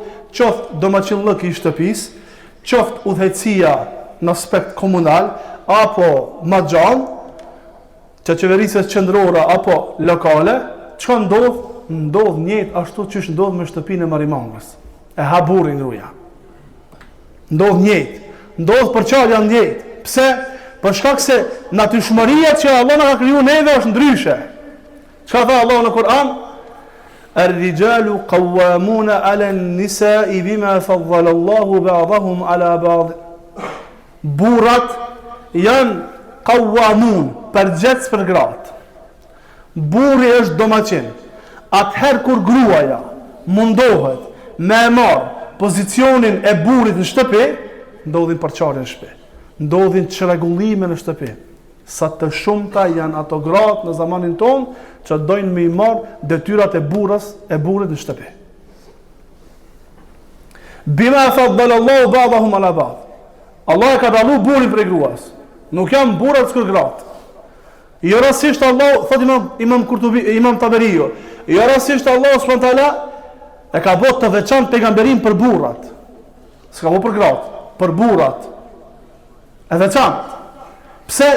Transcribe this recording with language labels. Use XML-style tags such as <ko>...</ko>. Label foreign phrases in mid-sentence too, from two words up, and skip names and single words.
<sq>Qoftë domaçillëk i shtëpisë, qoftë udhëhecia në aspekt komunal, apo më gjallë, që qeverisës qendrore apo lokale, çka ndodh? Ndodh njëjtë ashtu siç ndodh me shtëpinë e marimangës. E ha burrin gruaja. Ndodh njëjtë. Ndodh përçarja njëjtë. Pse? Për shkak se natyrshmëria që Allah na ka krijuar neve është ndryshe. Çka tha Allah në Kur'an?</sq> <ar>الرجال قوامون على النساء بما فضل الله بعضهم على بعض.</ar> <sq>Burrat janë qawwamun, përgjithës për gratë. Burri është domaçin. Atëherë kur gruaja mundohet me marr pozicionin e burrit në shtëpi, ndodhin përçarje në shtëpi. Ndodhin çrregullime në shtëpi. Sa të shumta janë ato gratë në zamanin ton që dojnë me i marr detyrat e burrit në shtëpi.</sq> <ar>بما فضل الله بعضهم على بعض.</ar> <sq>Allah e ka dallu burrin prej gruas. Nuk janë burrat s'kur gratë. Jo rastisht Allah, thot Imam Kurtubi, Imam Taberiu, jo rastisht Allah</sq> <ar>سبحانه وتعالى</ar> <sq>e ka bërë të veçantë pejgamberin për burrat. S'ka bërë për gratë, për burrat. E veçantë. Pse?</sq>